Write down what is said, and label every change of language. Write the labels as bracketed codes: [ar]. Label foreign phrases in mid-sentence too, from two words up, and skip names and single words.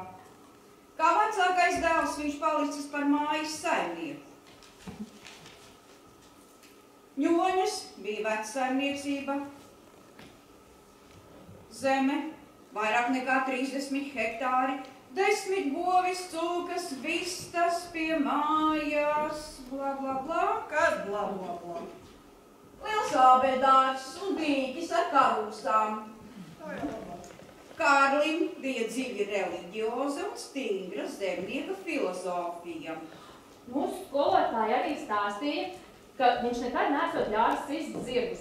[lv] Kā vecākais dēls viņš palicis par mājas saimnieku. Ņoņas bija vecsaimniecība, zeme, vairāk nekā 30 hektāri, 10 govis, cūkas, vistas pie mājās, bla, bla, bla. Kas bla, bla, bla? Liels ābedārs un dīķis ar karūstām. Kārlim bija dziļi reliģioza un stingra zemnieka filozofija. Mūsu skolotāji arī stāstīja, ka viņš nekad nesot ļāvis sist zirgus.